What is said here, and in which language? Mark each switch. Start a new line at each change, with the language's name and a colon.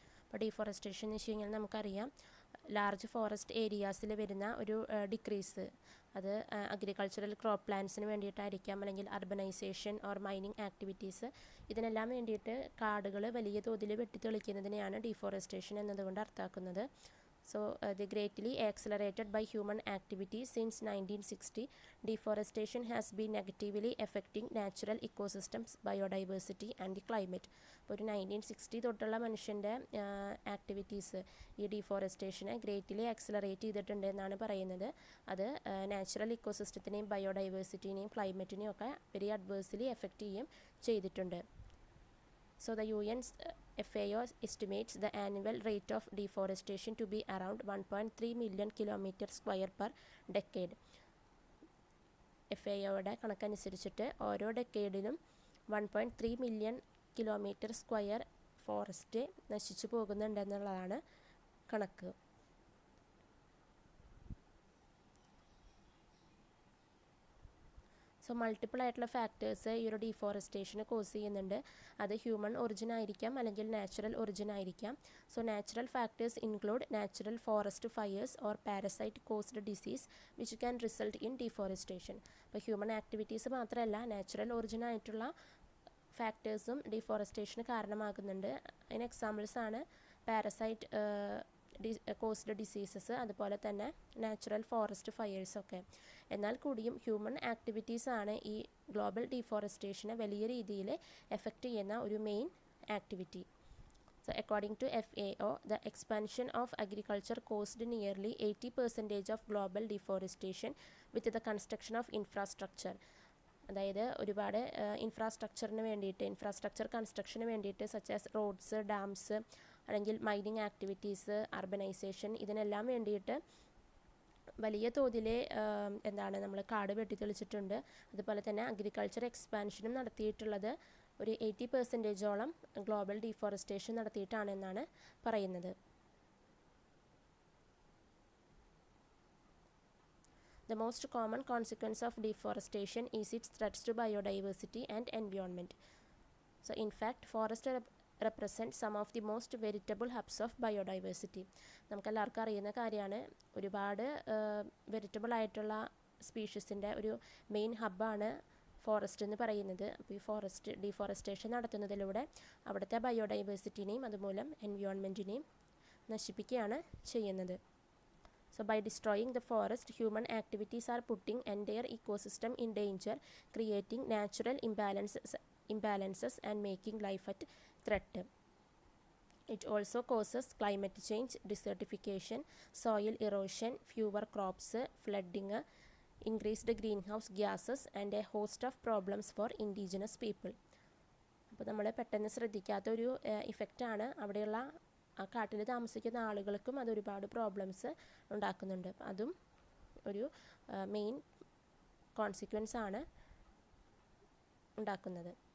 Malayalam: അപ്പോൾ ഡീഫോറസ്റ്റേഷൻ എന്ന് വെച്ച് കഴിഞ്ഞാൽ നമുക്കറിയാം ലാർജ് ഫോറസ്റ്റ് ഏരിയാസിൽ വരുന്ന ഒരു ഡിക്രീസ്, അത് അഗ്രികൾച്ചറൽ ക്രോപ്പ് പ്ലാന്റ്സിന് വേണ്ടിയിട്ടായിരിക്കാം, അല്ലെങ്കിൽ അർബനൈസേഷൻ ഓർ മൈനിങ് ആക്ടിവിറ്റീസ്, ഇതിനെല്ലാം വേണ്ടിയിട്ട് കാടുകൾ വലിയ തോതിൽ വെട്ടിത്തെളിക്കുന്നതിനെയാണ് ഡീഫോറസ്റ്റേഷൻ എന്നതുകൊണ്ട് അർത്ഥമാക്കുന്നത്.
English: So they greatly accelerated by human activity since 1960. Deforestation has been negatively affecting natural ecosystems, biodiversity and the climate.
Malayalam: അപ്പോൾ ഒരു 1960 തൊട്ടുള്ള മനുഷ്യൻ്റെ ആക്ടിവിറ്റീസ് ഈ ഡീഫോറസ്റ്റേഷനെ ഗ്രേറ്റ്ലി ആക്സിലറേറ്റ് ചെയ്തിട്ടുണ്ട് എന്നാണ് പറയുന്നത്. അത് നാച്ചുറൽ ഇക്കോസിസ്റ്റത്തിനെയും ബയോഡൈവേഴ്സിറ്റിനെയും ക്ലൈമറ്റിനെയും ഒക്കെ വെരി അഡ്വേഴ്സ്ലി എഫക്റ്റ് ചെയ്യുകയും ചെയ്തിട്ടുണ്ട്.
English: So the UN's FAO estimates the annual rate of deforestation to be around 1.3 million kilometers square per decade.
Malayalam: FAOയുടെ കണക്കനുസരിച്ചിട്ട് ഓരോ ഡെക്കേഡിലും 1.3 മില്യൺ കിലോമീറ്റർ സ്ക്വയർ ഫോറസ്റ്റ് നശിച്ചു പോകുന്നുണ്ടെന്നുള്ളതാണ് കണക്ക്. സോ മൾട്ടിപ്പിൾ ആയിട്ടുള്ള ഫാക്ടേഴ്സ് ഈ ഒരു ഡീഫോറസ്റ്റേഷന് കോസ് ചെയ്യുന്നുണ്ട്. അത് ഹ്യൂമൻ ഒറിജിൻ ആയിരിക്കാം, അല്ലെങ്കിൽ നാച്ചുറൽ ഒറിജിൻ ആയിരിക്കാം.
English: So natural factors include natural forest fires or parasite caused disease which can result in deforestation.
Malayalam: അപ്പോൾ ഹ്യൂമൻ ആക്ടിവിറ്റീസ് മാത്രമല്ല, നാച്ചുറൽ ഒറിജിൻ ആയിട്ടുള്ള ഫാക്ടേഴ്സും ഡീഫോറസ്റ്റേഷന് കാരണമാകുന്നുണ്ട്. അതിന് എക്സാമ്പിൾസ് ആണ് പാരസൈറ്റ് കോസ്ഡ് ഡിസീസസ്, അതുപോലെ തന്നെ നാച്ചുറൽ ഫോറസ്റ്റ് ഫയേഴ്സൊക്കെ. എന്നാൽ കൂടിയും ഹ്യൂമൻ ആക്ടിവിറ്റീസാണ് ഈ ഗ്ലോബൽ ഡീഫോറസ്റ്റേഷനെ വലിയ രീതിയിൽ എഫക്റ്റ് ചെയ്യുന്ന ഒരു main activity.
English: So according to FAO, the expansion of agriculture caused nearly 80% of global deforestation with the construction of infrastructure.
Malayalam: അതായത് ഒരുപാട് ഇൻഫ്രാസ്ട്രക്ചർ കൺസ്ട്രക്ഷന് വേണ്ടിയിട്ട് സച്ച് ആസ് റോഡ്സ്, ഡാംസ്, അല്ലെങ്കിൽ മൈനിങ് ആക്ടിവിറ്റീസ്, അർബനൈസേഷൻ, ഇതിനെല്ലാം വേണ്ടിയിട്ട് വലിയ തോതിൽ നമ്മൾ കാട് വെട്ടിത്തെളിച്ചിട്ടുണ്ട്. അതുപോലെ തന്നെ അഗ്രികൾച്ചർ എക്സ്പാൻഷനും നടത്തിയിട്ടുള്ളത് ഒരു 80%ഓളം ഗ്ലോബൽ ഡീഫോറസ്റ്റേഷൻ നടത്തിയിട്ടാണെന്നാണ് പറയുന്നത്.
English: The most common consequence of deforestation is its threats to biodiversity and environment. So in fact, forests represent some of the most veritable hubs of biodiversity.
Malayalam: നമുക്കെല്ലാവർക്കും അറിയുന്ന കാര്യമാണ്, ഒരുപാട് വെരിറ്റബിൾ ആയിട്ടുള്ള സ്പീഷീസിൻ്റെ ഒരു മെയിൻ ഹബ്ബാണ് ഫോറസ്റ്റ് എന്ന് പറയുന്നത്. അപ്പോൾ ഈ ഡീഫോറസ്റ്റേഷൻ നടത്തുന്നതിലൂടെ അവിടുത്തെ ബയോഡൈവേഴ്സിറ്റിനെയും അതുമൂലം എൻവയോൺമെൻറ്റിനെയും നശിപ്പിക്കുകയാണ് ചെയ്യുന്നത്.
English: So by destroying the forest, human activities are putting entire ecosystem in danger, creating natural imbalances imbalances and making life at threat. It also causes climate change, desertification, soil erosion, fewer crops, flooding, increased greenhouse gases, and a host of problems for indigenous people.
Malayalam: അപ്പോൾ നമ്മൾ പെട്ടെന്ന് ശ്രദ്ധിക്കാത്തൊരു ഇഫക്റ്റാണ്. അവിടെയുള്ള ആ കാട്ടിൽ താമസിക്കുന്ന ആളുകൾക്കും അത് ഒരുപാട് പ്രോബ്ലംസ് ഉണ്ടാക്കുന്നുണ്ട്. അതും ഒരു മെയിൻ കോൺസിക്വൻസ് ആണ് ഉണ്ടാക്കുന്നത്.